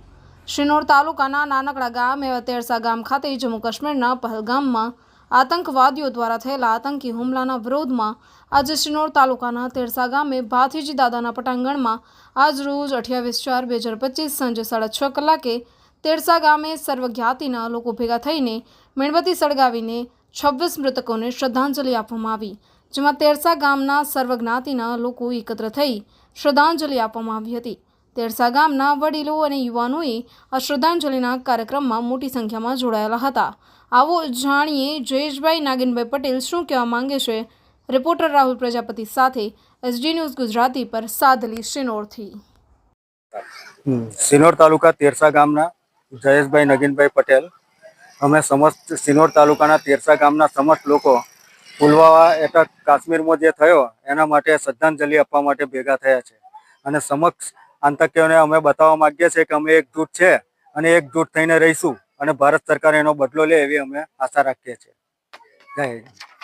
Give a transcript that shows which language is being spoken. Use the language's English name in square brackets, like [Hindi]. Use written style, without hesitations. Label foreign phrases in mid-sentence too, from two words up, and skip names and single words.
[Gujarati] શ્રીનોર તાલુકાના નાનકડા ગામ એવા તેરસા ગામ ખાતે જમ્મુ કાશ્મીરના પહલગામમાં આતંકવાદીઓ દ્વારા થયેલા આતંકી હુમલાના વિરોધમાં આજે શ્રીનોર તાલુકાના તેરસા ગામે ભાથીજી દાદાના પટાંગણમાં આજ રોજ 28/4/2025 સાંજે 6:30 કલાકે તેરસા ગામે સર્વજ્ઞાતિના લોકો ભેગા થઈને મીણબત્તી સળગાવીને 26 મૃતકોને શ્રદ્ધાંજલિ આપવામાં આવી, જેમાં તેરસા ગામના સર્વજ્ઞાતિના લોકો એકત્ર થઈ શ્રદ્ધાંજલિ આપવામાં આવી હતી। તેરસા ગામના વડીલો અને યુવાનોએ આ શ્રદ્ધાંજલિના કાર્યક્રમમાં મોટી સંખ્યામાં જોડાયેલા હતા। આવો જાણીએ જયેશભાઈ નાગિનભાઈ પટેલ શું કહેવા માંગે છે। રિપોર્ટર રાહુલ પ્રજાપતિ સાથે એસડી ન્યૂઝ ગુજરાતી પર સાદલી શ્રીનોરથી। શ્રીનોર તાલુકા તેરસા ગામના જયેશભાઈ નગીનભાઈ પટેલ અમે સમસ્ત શ્રીનોર તાલુકાના તેરસા ગામના સમસ્ત લોકો પુલવામા એટક કાશ્મીરમાં જે થયો એના માટે શ્રદ્ધાંજલિ આપવા માટે ભેગા થયા છે અને સમક્ષ આતંકીઓને અમે બતાવવા માગીએ છીએ કે અમે એકજૂટ છે અને એકજૂટ થઈને રહીશું અને ભારત સરકાર એનો બદલો લે એવી અમે આશા રાખીએ છીએ। જય હિંદ।